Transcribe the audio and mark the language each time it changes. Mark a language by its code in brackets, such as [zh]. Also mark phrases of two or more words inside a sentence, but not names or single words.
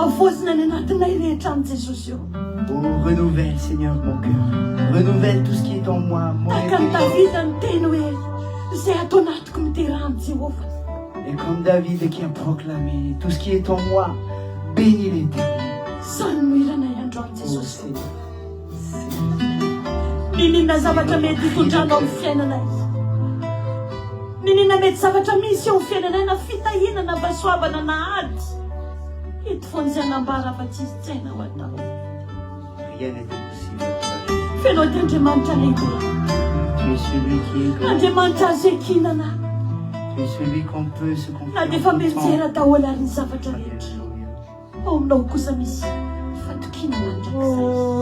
[fr] Oh, renouvelle, Seigneur, mon cœur. Renouvelle tout ce qui est en moi, mon intelligence. Et comme David qui a proclamé, tout ce qui est en moi, bénis l'Éternel. Oh, Seigneur. [mg] Menina mety zavatra misy eo fiainanay na fitahinana mba soavana na ady eto foana izay anambara fa tsisy tsaina ho atao. [fr] Rien n'est impossible. [mg] Fenao ty Andriamanitra lehibe. [fr] Tu es celui qui est grand. [mg] Andriamanitra azo ekinana. [fr] Tu es celui qu'on peut se confier. [mg] Na dia efa mijery daholo ary ny zavatra rehetra. Ao aminao kosa misy fatokinana andrakizay.